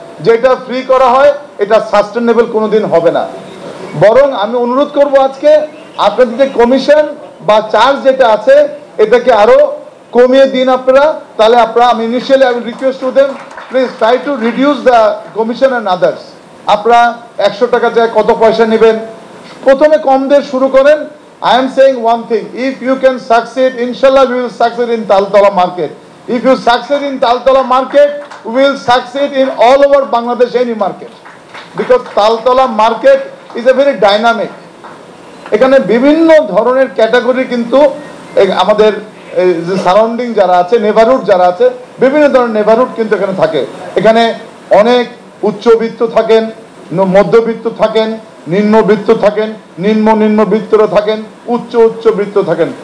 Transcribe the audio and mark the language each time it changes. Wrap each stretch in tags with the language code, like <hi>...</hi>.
<bn>যেটা ফ্রি করা হয় এটা সাস্টেনেবল কোনোদিন হবে না। বরং আমি অনুরোধ করব আজকে আপনাদের যে কমিশন বা চার্জ যেটা আছে এটাকে আরো কমিয়ে দিন আপনারা। তাহলে আপনারা, আমি</bn> <en>Initially I will request to them, please try to reduce the commission and others.</en> <bn>আপনারা 100 টাকা যায় কত পয়সা নেবেন, প্রথমে কম দিয়ে শুরু করেন।</bn> <en>I am saying one thing, if you can succeed, inshallah we will succeed in Taltala market. If you succeed in Taltala market, we will succeed in all over Bangladesh, any market. Because Taltala market is a very dynamic.</en> <bn>এখানে বিভিন্ন ধরনের category কিন্তু আমাদের যে surrounding যারা আছে, neighbourhood যারা আছে, বিভিন্ন ধরনের নেবারহুড কিন্তু এখানে থাকে। এখানে অনেক উচ্চবিত্ত থাকেন, মধ্যবিত্ত থাকেন, নিম্নবিত্ত থাকেন, নিম্নবিত্তরা থাকেন, উচ্চবিত্ত থাকেন।</bn>